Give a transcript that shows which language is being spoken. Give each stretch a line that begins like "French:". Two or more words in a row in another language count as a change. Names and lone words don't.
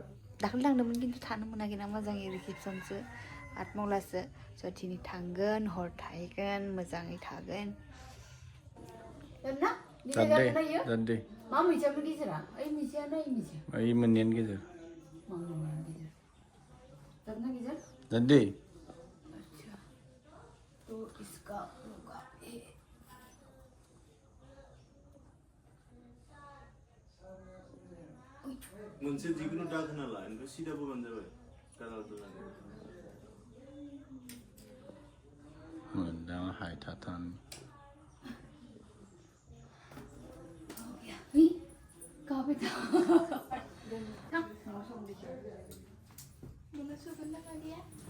Bodo: दाखालि थांदोंमोन खिन्थु थानो मोनाखै ना मोजाङै रिसेपसनसो 8 मावलासो. सथिनि थांगोन हर थाहैगोन मोजाङै थागोन. दान्दे मा मैजाबो गेजेरा? ओइ मैजाया ना ओइ मैजा? ओइ मोननैयानो गेजेर. मा मोननैयानो गेजेर? दान्दे गेजेर? दान्दे.
Hindi: अच्छा. तो इसका होगा ए.
Bodo: मोनसे जिकुनु दाग होना ला ओमफ्राय सिदा बोबानो जाबाय कालार दोननानै मोनदां हायथाथान
Hindi: कहाँ पे था? मैंने सुगंध लगा दिया.